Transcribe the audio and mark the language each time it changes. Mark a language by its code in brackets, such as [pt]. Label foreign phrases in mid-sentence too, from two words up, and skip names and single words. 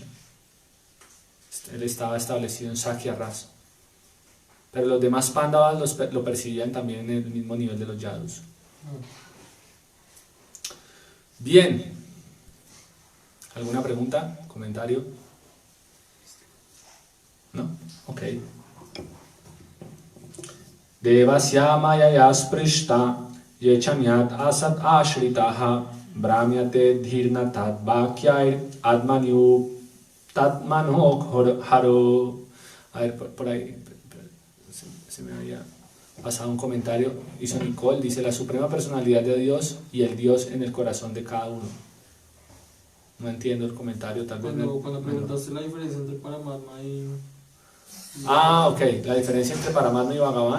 [es] Él estaba establecido en Sakya Rasa. Pero los demás Pandavas lo percibían también en el mismo nivel de los yadus. Bien. ¿Alguna pregunta? ¿Comentario? ¿No? Ok. [sa] देवस्य मायया स्पृष्टा ये चान्यद् असद् आश्रिताः भ्राम्यते धीर् न तद् वाक्यैर् आत्मन्युप्त आत्मनो हरौ. [es] A ver, por ahí se me había pasado un comentario. Hizo Nicole, dice: la suprema personalidad de Dios y el Dios en el corazón de cada uno. No entiendo el comentario, tal vez. Cuando preguntaste la diferencia entre Paramatma y... Ok, la diferencia entre Paramatma y Bhagavan.